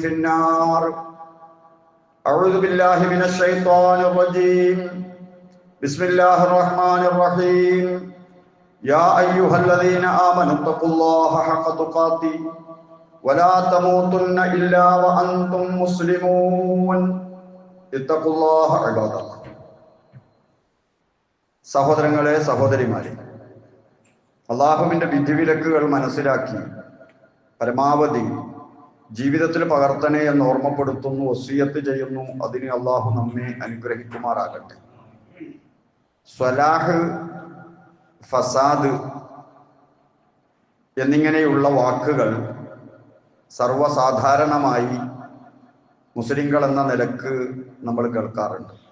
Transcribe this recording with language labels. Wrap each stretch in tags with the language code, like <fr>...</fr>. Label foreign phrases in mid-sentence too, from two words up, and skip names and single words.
<ar>النار أعوذ بالله من الشيطان الرجيم بسم الله الرحمن الرحيم يا أيها الذين آمنوا اتقوا الله حق تقاته ولا تموتن إلا وأنتم مسلمون اتقوا الله عباد الله</ar> <ml>സഹോദരങ്ങളെ സഹോദരിമാരെ, അള്ളാഹുവിൻ്റെ വിധിവിലക്കുകൾ മനസ്സിലാക്കി പരമാവധി ജീവിതത്തിൽ പകർത്തണേ എന്ന് ഓർമ്മപ്പെടുത്തുന്നു, വസിയത്ത് ചെയ്യുന്നു. അതിന് അള്ളാഹു നമ്മെ അനുഗ്രഹിക്കുമാറാകട്ടെ. സ്വലാഹ്, ഫസാദ് എന്നിങ്ങനെയുള്ള വാക്കുകൾ സർവ്വസാധാരണമായി മുസ്ലിങ്ങൾ എന്ന നിലക്ക് നമ്മൾ കേൾക്കാറുണ്ട്.</ml>